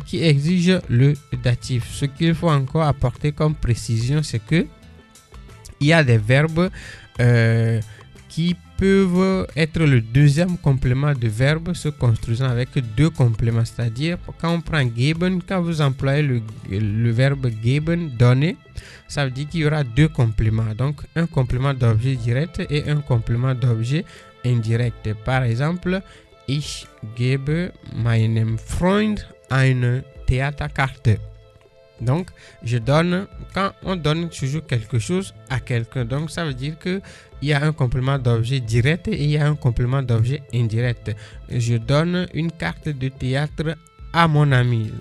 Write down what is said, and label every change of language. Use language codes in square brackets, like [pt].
[fr] qui exigent le datif. Ce qu'il faut encore apporter comme précision, c'est que il y a des verbes qui peuvent être le deuxième complément de verbe se construisant avec deux compléments. C'est-à-dire, quand on prend geben, quand vous employez le verbe geben, donner, ça veut dire qu'il y aura deux compléments. Donc, un complément d'objet direct et un complément d'objet indirect. Par exemple, [de] ich gebe meinem Freund eine Theaterkarte. [fr] Donc, je donne, quand on donne toujours quelque chose à quelqu'un, donc ça veut dire qu'il y a un complément d'objet direct et il y a un complément d'objet indirect. Je donne une carte de théâtre à mon ami.